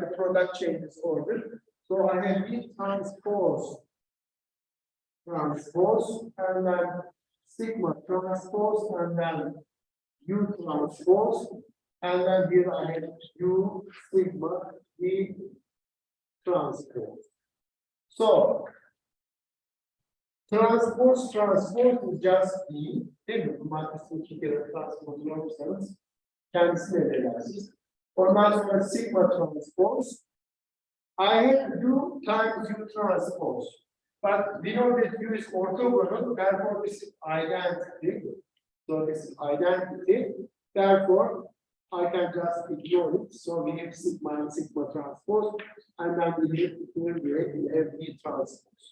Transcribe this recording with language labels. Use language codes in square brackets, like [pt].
[en] The product changes order. So I have V transpose, and then sigma transpose, and then U transpose, and then here I have U sigma V transpose. So transpose is just V, [tr] değil mi? Bu maddesi iki kere transpose olursanız kendisine verirsiniz. Ondan sonra sigma transpose. [en] I have U times U transpose. But we know that U is orthogonal, therefore this is identity. So this is identity. Therefore, I can just ignore it. So we have sigma and sigma transpose, and then we have V transpose.